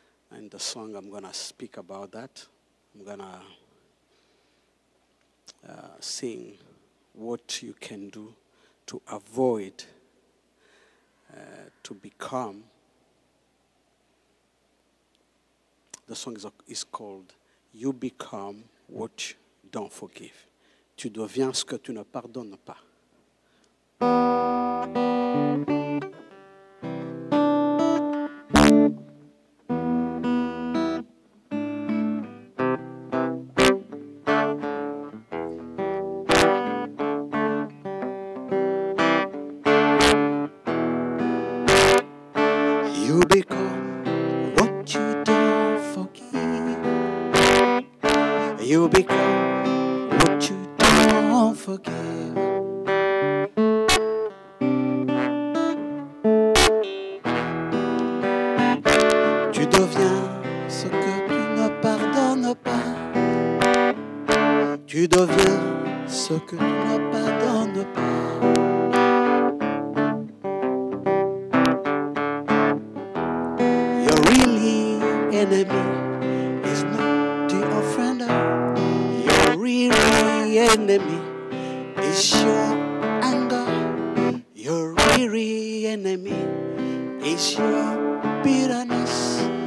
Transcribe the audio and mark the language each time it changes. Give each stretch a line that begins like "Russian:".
English: And the song, I'm going to speak about that. I'm going to sing what you can do to avoid, to become. The song is called You Become What You Don't Forgive.
French: Tu deviens ce que tu ne pardonnes pas.
English: You become what you don't forgive. You become what you don't forgive.
French: Tu deviens ce que tu ne pardonnes pas. Tu deviens ce que tu ne pardonnes pas.
English: Your really enemy is not your friend. Your really enemy is your anger. Your really enemy is your bitterness.